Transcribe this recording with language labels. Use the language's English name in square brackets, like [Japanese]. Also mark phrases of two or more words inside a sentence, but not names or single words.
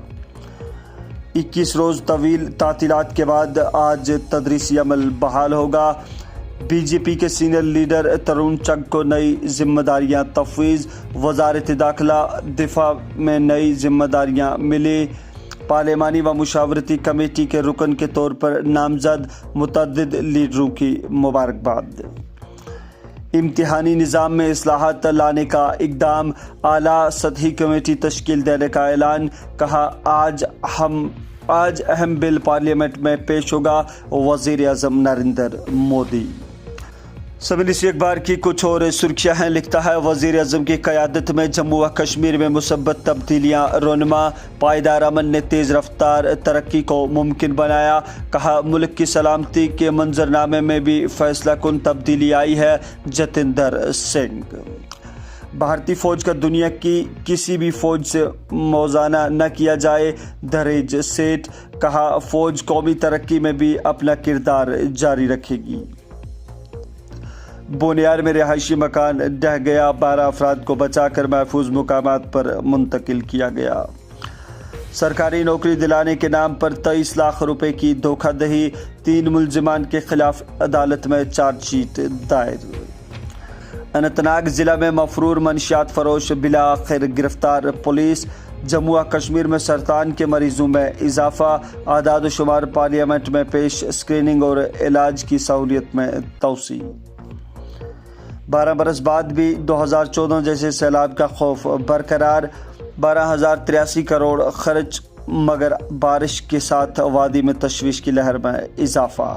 [Urdu] 21 روز طویل تعطیلات کے بعد آج تدریسی عمل بحال ہوگا، بی جے پی کے سینئر لیڈر ترون چگ کو نئی ذمہ داریاں تفویض، وزارت داخلہ دفاع میں نئی ذمہ داریاں ملی، پارلیمانی و مشاورتی کمیٹی کے رکن کے طور پر نامزد، متعدد لیڈروں کی مبارکباد۔ امتحانی نظام میں اصلاحات لانے کا اقدام، اعلیٰ سطحی کمیٹی تشکیل دینے کا اعلان، کہا آج اہم بل پارلیمنٹ میں پیش ہوگا، وزیر اعظم نریندر مودی۔ سمینی سی اخبار کی کچھ اور سرخیاں ہیں، لکھتا ہے وزیر اعظم کی قیادت میں جموں و کشمیر میں مثبت تبدیلیاں رونما، پائیدار امن نے تیز رفتار ترقی کو ممکن بنایا، کہا ملک کی سلامتی کے منظرنامے میں بھی فیصلہ کن تبدیلی آئی ہے، جتیندر سنگھ۔ بھارتی فوج کا دنیا کی کسی بھی فوج سے موازنہ نہ کیا جائے، دھریج سیٹھ، کہا فوج قومی ترقی میں بھی اپنا کردار جاری رکھے گی۔ بونیار میں رہائشی مکان ڈھہ گیا، 12 افراد کو بچا کر محفوظ مقامات پر منتقل کیا گیا۔ سرکاری نوکری دلانے کے نام پر 23 لاکھ روپے کی دھوکہ دہی، 3 ملزمان کے خلاف عدالت میں چارج شیٹ دائر۔ اننت ناگ ضلع میں مفرور منشیات فروش بالآخر گرفتار، پولیس۔ جموں و کشمیر میں سرطان کے مریضوں میں اضافہ، اعداد و شمار پارلیمنٹ میں پیش، اسکریننگ اور علاج کی سہولیت میں توسیع۔ 12 برس بعد بھی 2014 جیسے سیلاب کا خوف برقرار، 12,083 کروڑ خرچ، مگر بارش کے ساتھ وادی میں تشویش کی لہر میں اضافہ۔